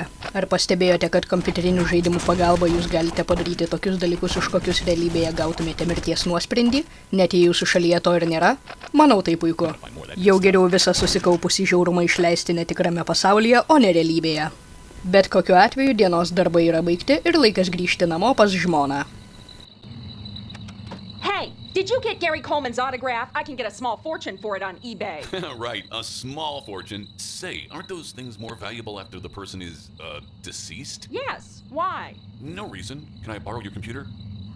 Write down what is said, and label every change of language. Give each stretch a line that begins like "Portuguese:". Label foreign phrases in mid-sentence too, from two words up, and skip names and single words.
Lithuanian: Ar pastebėjote, kad kompiuterinių žaidimų pagalba jūs galite padaryti tokius dalykus, už kokius realybėje gautumėte mirties nuosprendį, net jei jūsų šalyje to ir nėra? Manau, tai puiku. Jau geriau visą susikaupusį žiaurumą išleisti netikrame pasaulyje, o ne realybėje. Bet kokiu atveju dienos darbai yra baigti ir laikas grįžti namo pas žmoną.
English: Hey, did you get Gary Coleman's autograph? I can get a small fortune for it on eBay. Right, a small fortune. Say, aren't those things more valuable after the person is, deceased? Yes, why? No reason. Can I borrow your computer?